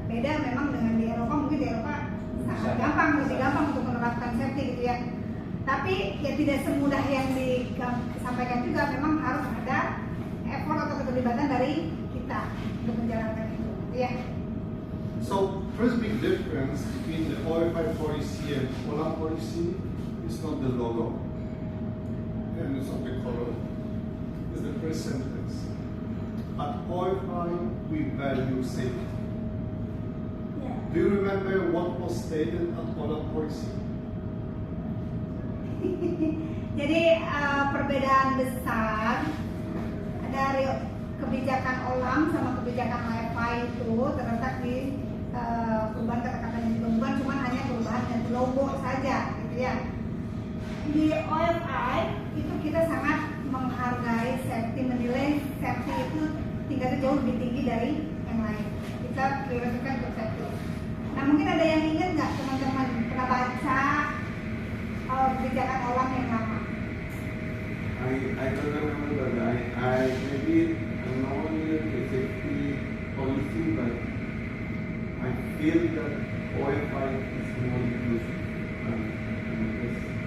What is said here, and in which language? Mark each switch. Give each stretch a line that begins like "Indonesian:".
Indonesian: Beda memang dengan di Eropa, mungkin di Eropa sangat gampang, lebih gampang untuk menerapkan safety gitu ya. Tapi ya tidak semudah yang disampaikan juga, memang harus ada effort atau keterlibatan dari kita untuk menjalankan itu, ya.
English: So, first big difference between the OFI policy and OLAM policy is not the logo and it's not the color, it's the first sentence. At OFI, we value safety. Yeah. Do you remember what was stated at OLAM policy?
Indonesian: Jadi perbedaan besar dari kebijakan OLAM sama kebijakan OFI itu terletak di perubahan kata-katanya juga, bukan cuma hanya perubahan ganti logo saja gitu ya. Di OFI itu kita sangat menghargai safety, menilai safety itu tingkatnya jauh lebih tinggi dari yang lain. Kita prioritaskan untuk safety. Nah mungkin ada yang ingat nggak teman-teman pernah baca kebijakan OLAM yang lama?
English: I don't remember that. I maybe know the safety policy, but I feel that OFI is more inclusive than this.